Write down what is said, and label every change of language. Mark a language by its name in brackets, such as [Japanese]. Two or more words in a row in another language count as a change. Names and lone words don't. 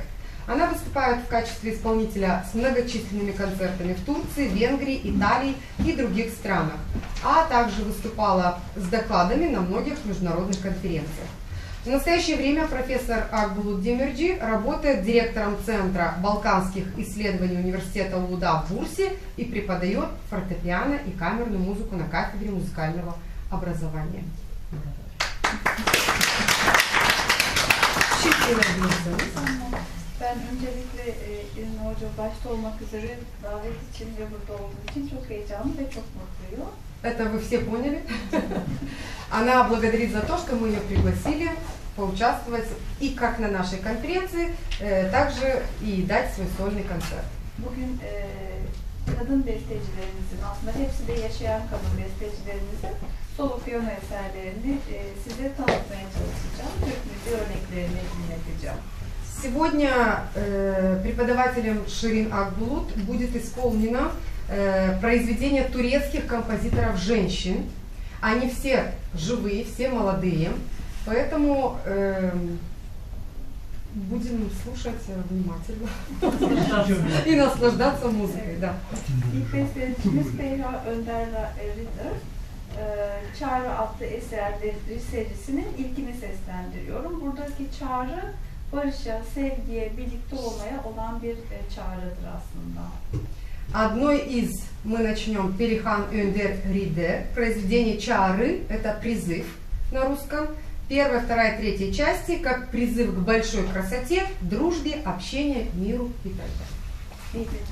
[Russian] Она выступает в качестве исполнителя с многочисленными концертами в Турции, Венгрии, Италии и других странах, а также выступала с докладами на многих международных конференциях. В настоящее время профессор Акбулут Демирджи работает директором Центра балканских исследований Университета Улуда в Бурсе и преподает фортепиано и камерную музыку на кафедре музыкального образования. [Turkish] Ben öncelikle İlmi Hoca başta olmak üzere davet için ve burada olduğu için çok heyecanlı ve çok mutluyum. [Russian] Это вы все поняли. Она благодарит за то, что мы ее пригласили поучаствовать и как на нашей конференции, также и дать свой сольный концерт. [Turkish] Bugün kadın bestecilerimizin, aslında hepsi de yaşayan kadın bestecilerimizin solo piyano eserlerini size tanıtmaya çalışacağım. Türk müziği örneklerini dinleteceğim. [Russian] Сегодня преподавателем Ширин Акбулут будет исполнено произведение турецких композиторов-женщин. Они все живые, все молодые, поэтому будем слушать внимательно и наслаждаться музыкой. Да. [Turkish] İlk bestecimiz Beyha Önder Ritter, Çağrı adlı eserleri serisinin ilkini seslendiriyorum. Buradaki çağrı barışa, sevgiye, birlikte olmaya olan bir çağrıdır aslında. [Russian] Одной из мы начнем Перихан Önder Rider, произведение Чары, это призыв на русском. Первая, вторая, третья части как призыв к большой красоте, дружбе, общению, миру и так далее.